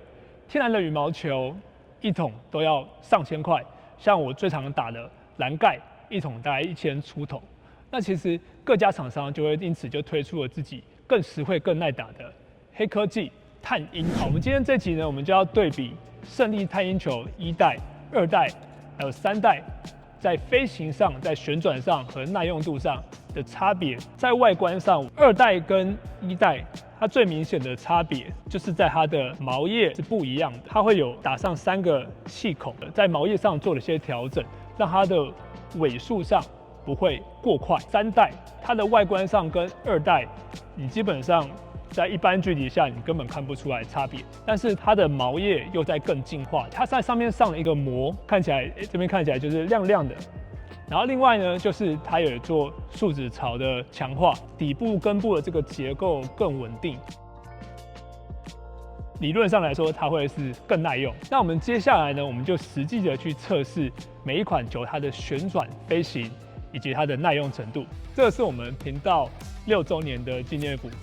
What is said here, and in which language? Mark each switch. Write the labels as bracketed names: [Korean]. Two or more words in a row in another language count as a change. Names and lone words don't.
[Chinese] 天然的羽毛球一桶都要上千塊，像我最常打的藍蓋，一桶大概1000出頭。那其實各家廠商就會因此就推出了自己更實惠、更耐打的黑科技碳鷹。好，我們今天這集呢，我們就要對比勝利碳鷹球1代、2代還有3代。在飛行上、在旋轉上和耐用度上的差別，在外觀上，2代跟1代，它最明顯的差別就是在它的毛葉是不一樣的，它會有打上3個氣孔，在毛葉上做了些調整，讓它的尾速上不會過快。3代它的外觀上跟2代，你基本上在一般距離下，你根本看不出來差別，但是它的毛葉又在更進化，它在上面上了一個膜，看起来這邊看起來就是亮亮的。然後另外呢，就是它有做樹脂槽的強化，底部根部的這個結構更穩定。理論上來說，它會是更耐用。那我們接下來呢，我們就實際的去測試每一款球它的旋轉、飛行以及它的耐用程度。這是我們頻道6週年的紀念股。